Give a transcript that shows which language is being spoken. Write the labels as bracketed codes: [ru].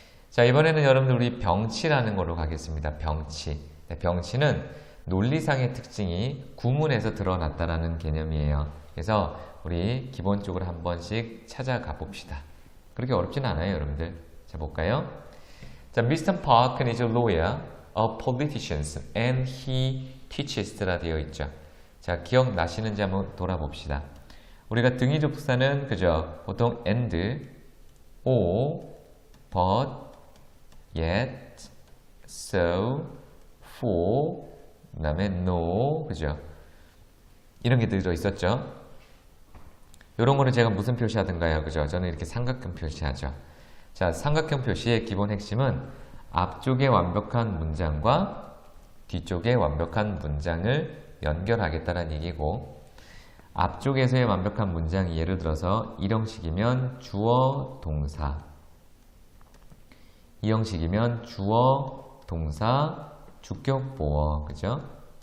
[ko] 자, 이번에는 여러분들 우리 병치라는 걸로 가겠습니다. 병치. 네, 병치는 논리상의 특징이 구문에서 드러났다라는 개념이에요. 그래서 우리 기본적으로 한 번씩 찾아가 봅시다. 그렇게 어렵진 않아요, 여러분들. 자, 볼까요? 자, Mr. [en] Park is a lawyer, a politician, and he teaches [ko] 라 되어 있죠. 자, 기억나시는지 한번 돌아봅시다. 우리가 등위접속사는 그죠? 보통 and, or, but, yet, so, for, 그 다음에 no, 그죠? 이런 게 들어 있었죠. 이런 거는 제가 무슨 표시하던가요? 그죠? 저는 이렇게 삼각형 표시하죠. 자, 삼각형 표시의 기본 핵심은 앞쪽의 완벽한 문장과 뒤쪽의 완벽한 문장을 연결하겠다는 얘기고, 앞쪽에서의 완벽한 문장이 예를 들어서 이 형식이면 주어, 동사, 이 형식이면 주어, 동사, 주격, 보어, 그죠?